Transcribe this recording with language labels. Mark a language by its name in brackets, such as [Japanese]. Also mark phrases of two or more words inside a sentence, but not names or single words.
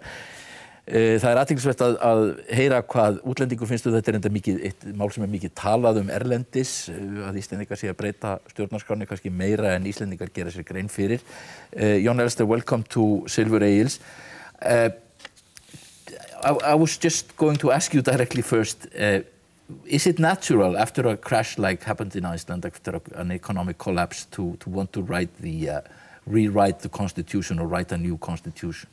[Icelandic] Það athyglisvert að heyra hvað útlendingur finnst. Þetta enda eitt mál sem mikið talað erlendis, að Íslendingar sé að breyta stjórnarskránni kannski meira en Íslendingar gera sér grein fyrir. [English] Jon Elster, welcome to Silfri Egils. I was just going to ask you directly first, is it natural after a crash like happened in Iceland, after an economic collapse, to want to rewrite the constitution or write a new constitution?